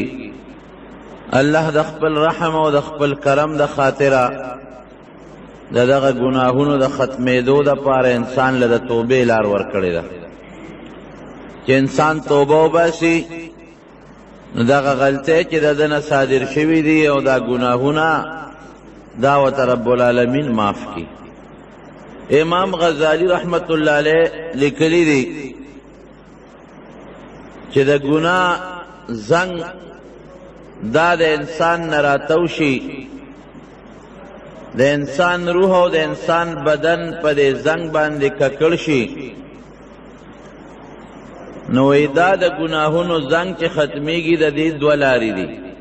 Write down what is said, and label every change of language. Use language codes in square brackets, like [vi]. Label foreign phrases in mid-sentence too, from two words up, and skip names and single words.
[ps] الله د خپل رحم او د خپل کرم د خاطره د دغه ګناهونو د ختمېدو دپاره انسان له د توبې لار ورکړې ده چې انسان توبه وباسي، نو دغه غلطۍ چې د ده نه صادر شوي دي او دا ګناهونه دا ورته رب العالمین معاف کی. امام غزالی [ar] رحمت اللہ علیہ [ps] لیکلی دی چې د ګناه زنګ دا د انسان نه راتوشي، د انسان روح او د انسان بدن په دې زنګ باندې ککړ شي، نو دا د ګناهونو زنګ چې ختمیږي د دې دوه لارې دي.